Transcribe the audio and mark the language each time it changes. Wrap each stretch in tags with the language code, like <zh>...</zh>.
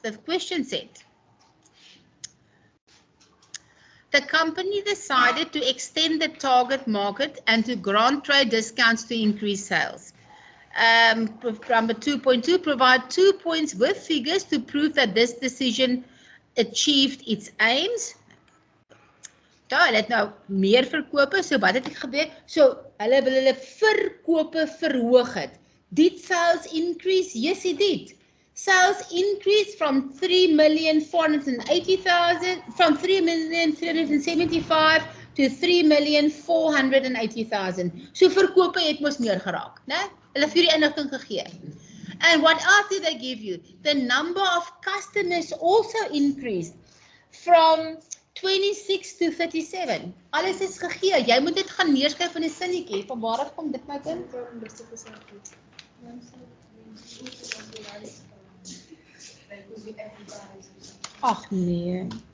<en>The question said, the company decided to extend the target market and to grant trade discounts to increase sales. Number 2.2, provide 2 points with figures to prove that this decision achieved its aims.</en> <af>Hulle het nou meer verkope, so wat het ek gebeur? So, hulle wil hulle verkope verhoog het.</af> <en>Did sales increase? Yes, it did. Sales increased from 3,480,000, from 3,375 to 3,480,000.</en> <af>So verkope het mos meer geraak, né? Hulle het vir die inligting gegee.</af> <en>And what else did they give you? The number of customers also increased from 26 to 37.</en> <af>Alles is gegee. Jy moet dit gaan neerskryf in 'n sinnetjie. Van waar af kom dit my kind? Ag nee.</af>